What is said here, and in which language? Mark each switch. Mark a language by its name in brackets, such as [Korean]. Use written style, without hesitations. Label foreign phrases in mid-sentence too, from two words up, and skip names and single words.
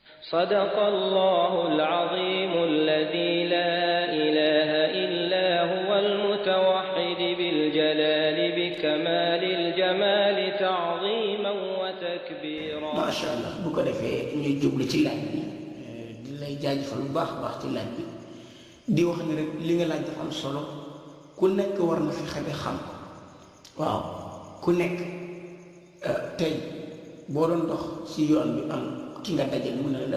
[Arabic] صدق الله العظيم الذي لا إله إلا هو المتوحد بالجلال بكمال الجمال تعظيما وتكبيرا. ما شاء الله [Wolof] bu ko defee ñuy jublu ci laaj bi di lay jaajëfal bu baax a baax ci laaj bi di wax ne rek li nga laaj dafa am solo ku nekk war na fi xebe xam waaw ku nekk tey boo doon dox ci yoon bi am ki nga dajal mu ne la